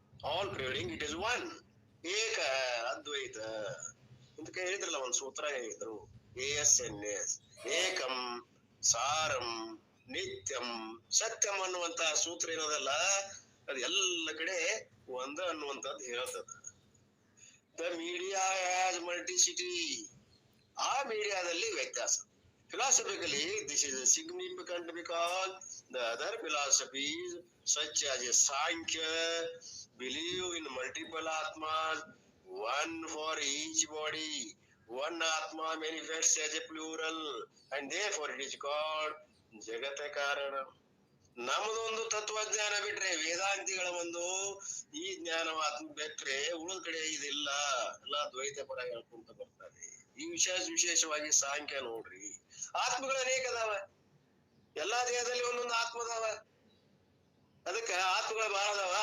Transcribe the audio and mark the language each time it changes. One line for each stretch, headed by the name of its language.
English: all pervading, it is one,
Kannada: ಏಕ ಅದ್ವೈತ ಅಂತ ಹೇಳಿದ್ರಲ್ಲ, ಒಂದ್ ಸೂತ್ರ ಹೇಳಿದ್ರು, ASNS,
Sanskrit: ಏಕಂ ಸಾರಂ ನಿತ್ಯಂ ಸತ್ಯಂ
Kannada: ಅನ್ನುವಂತ ಸೂತ್ರ ಏನದಲ್ಲ, ಅದು ಎಲ್ಲ ಕಡೆ ಒಂದ ಅನ್ನುವಂಥದ್ದು ಹೇಳ್ತದ.
English: the media has multiplicity,
Kannada: ಆ ಮೀಡಿಯಾದಲ್ಲಿ ವ್ಯತ್ಯಾಸ.
English: Philosophically, this is significant because the other philosophies, such as Sankhya, believe in multiple Atmas, one for each body. One Atma manifests as a plural, and therefore it is called Jagata Karana.
Kannada: ನಮ್ಮದೊಂದು ತತ್ವಜ್ಞಾನ ಬಿಟ್ರೆ, ವೇದಾಂತಿಗಳ ಒಂದು ಈ ಜ್ಞಾನವಾದ ಬಿಟ್ರೆ ಉಳಿದ ಕಡೆ ಇದಿಲ್ಲ, ಎಲ್ಲ ದ್ವೈತ ಪರ ಹೇಳ್ಕೊಂತ ಬರ್ತಾರೆ. ಈ ವಿಶೇಷವಾಗಿ ಸಾಂಖ್ಯ ನೋಡ್ರಿ, ಆತ್ಮಗಳು ಅನೇಕ ಅದಾವ, ಎಲ್ಲಾ ದೇಹದಲ್ಲಿ ಒಂದೊಂದು ಆತ್ಮ ಅದಾವ, ಅದಕ್ಕೆ ಆತ್ಮಗಳು ಬಹಳ ಅದಾವ.